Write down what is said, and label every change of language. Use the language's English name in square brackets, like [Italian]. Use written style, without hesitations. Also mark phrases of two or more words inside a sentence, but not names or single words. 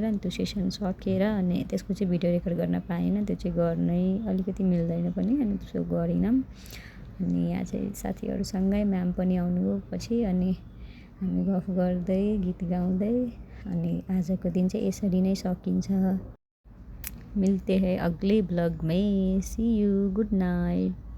[Nepali] अनि त्यो सेसन सकेर अनि त्यसको चाहिँ भिडियो रेकर्ड गर्न पाएन, त्यो चाहिँ गर्नै अलिकति मिल्दैन पनि, अनि त्यसो गरेनौँ। अनि यहाँ चाहिँ साथीहरूसँगै म्याम पनि आउनुभयो पछि, अनि हामी गफ गर्दै गीत गाउँदै अनि आजको दिन चाहिँ यसरी नै सकिन्छ। [Hindi] मिलते हैं अगले ब्लॉग में, [English] see you, good night.